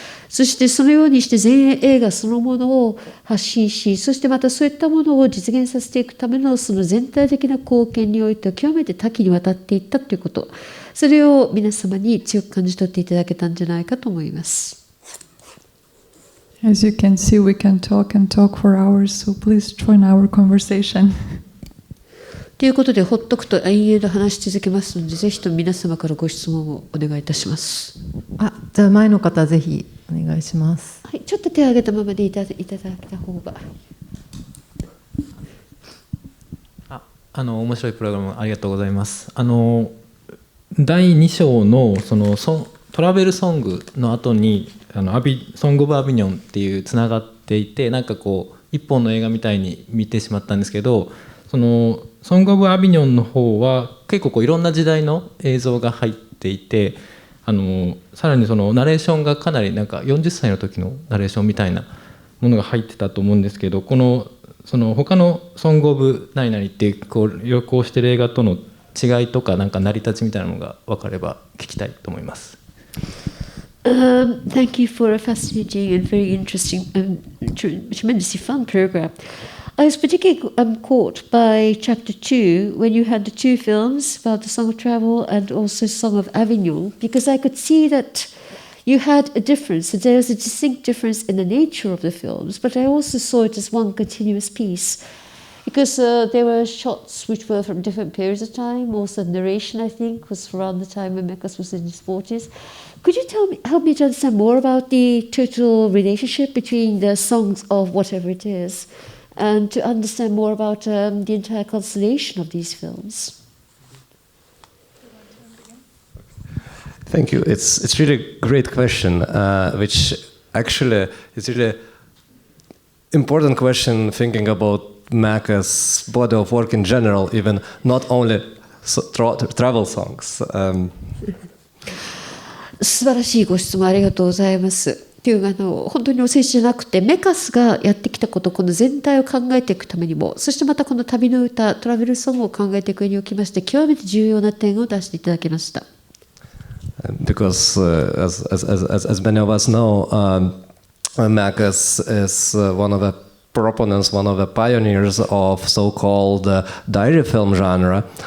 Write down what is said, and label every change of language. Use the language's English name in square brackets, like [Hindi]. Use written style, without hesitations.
[Japanese] そしてそのようにして前衛映画そのものを発信し、そしてまたそういったものを実現させていくためのその全体的な貢献においては極めて多岐にわたっていったということ、それを皆様に強く感じ取っていただけたんじゃないかと思います。 [English] As you can see, we can talk and talk for hours, so please join our conversation. [Japanese] ということで、ほっとくと延々と話し続けますので、ぜひとも皆様からご質問をお願いいたします。じゃあ前の方ぜひお願いします。はい、ちょっと手を挙げたままでいただいた方が。面白いプログラムありがとうございます。第2章のトラベルソングの後にソング・オブ・アビニョンっていうつながっていて、なんかこう一本の映画みたいに見てしまったんですけど、ソング・オブ・アビニョンの方は結構いろんな時代の映像が入っていて、さらにナレーションがかなりなんか40歳の時のナレーションみたいなものが入ってたと思うんですけど、他のソング・オブ・何々って旅行してる映画との違いとかなんか成り立ちみたいなのが分かれば聞きたいと思います。 [English] Thank you for a fascinating and very interesting and tremendously fun program. I was particularly caught by chapter 2 when you had the two films about the Song of Travel and also Song of Avignon, because I could see that you had a difference. There was a distinct difference in the nature of the films, but I also saw it as one continuous piece because there were shots which were from different periods of time. Also, narration, I think, was around the time when Mekas was in his 40s. Could you help me to understand more about the total relationship between the songs of whatever it is, and to understand more about the entire constellation of these films? Thank you. It's really a great question, which actually is really important question thinking about Maka's body of work in general, even not only travel songs. [Japanese] 素晴らしいご質問ありがとうございます。っていう本当にお世辞じゃなくてメカスがやってきたことこの全体を考えていくためにもそしてまたこの旅の歌トラベルソングを考えていく上におきまして極めて重要な点を出していただきました。 [English] Because as many of us know, Mekas is one of the proponents, one of the pioneers of so-called diary film genre.